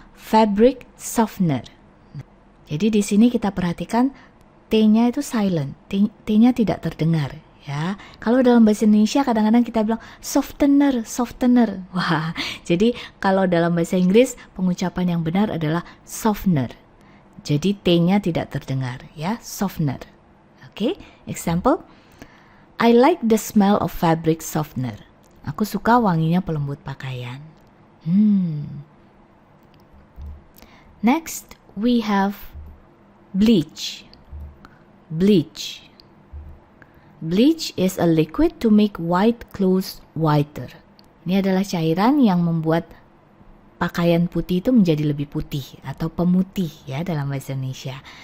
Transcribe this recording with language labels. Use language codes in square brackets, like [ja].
[id] Fabric softener. Jadi di sini kita perhatikan T-nya itu silent. T-nya tidak terdengar. Ya, kalau dalam bahasa Indonesia kadang-kadang kita bilang softener, softener. Wah, jadi kalau dalam bahasa Inggris pengucapan yang benar adalah softener. Jadi T-nya tidak terdengar, ya, softener. [en] Oke, example, I like the smell of fabric softener. [id] Aku suka wanginya pelembut pakaian. [en] Next, we have bleach. Bleach. Bleach is a liquid to make white clothes whiter. [id] Ini adalah cairan yang membuat pakaian putih itu menjadi lebih putih atau pemutih ya dalam bahasa Indonesia.